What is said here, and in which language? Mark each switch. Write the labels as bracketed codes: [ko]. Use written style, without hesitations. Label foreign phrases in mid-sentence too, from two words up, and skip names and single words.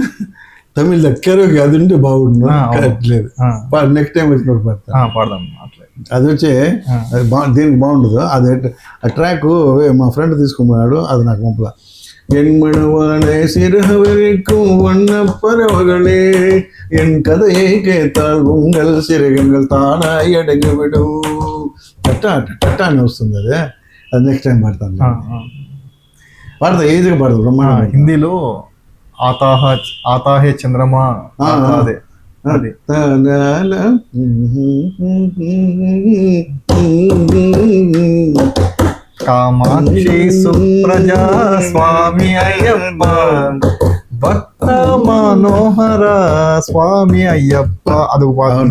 [te] తమిళ దగ్గర అది ఉంటే బాగుంటుంది. [en] next time [te] వచ్చినప్పుడు పాడదాం. అది వచ్చి దీనికి బాగుండదు. అది ఆ ట్రాక్ మా ఫ్రెండ్ తీసుకున్నాడు, అది నాకు పంపల. [ta] என்மணவாளே சிறகவரிக்கும் வண்ண பறவைகளே என் கதையை கேட்டால் உங்கள் சிறகுகள் தானாய் அடங்கிவிடும். [te] టట్టాని వస్తుంది అది. అది [en] next time [te] పాడతాను. పాడతా, ఈజీగా పాడతాను, బ్రహ్మాండం. హిందీలో [hi] आता है चंद्रमा, [te] అదే అది. కామాక్షి సుప్రజా స్వామి అయ్యప్ప, భక్త మనోహర స్వామి అయ్యప్ప, అది పాడుతుంది.